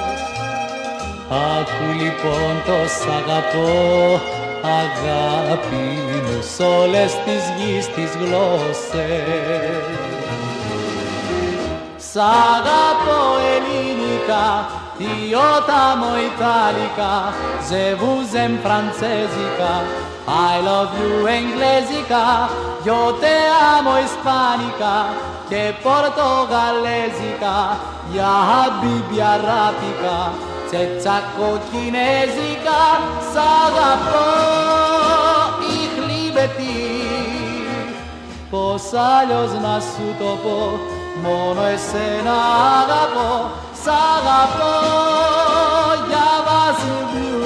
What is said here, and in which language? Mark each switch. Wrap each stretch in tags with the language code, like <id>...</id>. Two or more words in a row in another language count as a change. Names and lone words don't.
<el>Άκου λοιπόν το σ' αγαπώ αγάπη μου σ' όλες τις γης τις γλώσσες. Σ' αγαπώ ελληνικά,</el> <it>io t'amo</it> <el>italica,</el> <fr>je vous aime</fr> <el>francesica,</el> <en>I love you</en> <el>inglesica,</el> <es>io te amo</es> <el>ispanica, che portogalesica,</el> <ar>يا حبيبي</ar> <el>arabica, τσετσάκο κινέζικα, σ' αγαπώ,</el> <de>ich liebe dich.</de> <el>Πώς αλλιώς να σου το πω, μόνο εσένα αγαπώ, σ' αγαπώ, για βασιλιού.</el>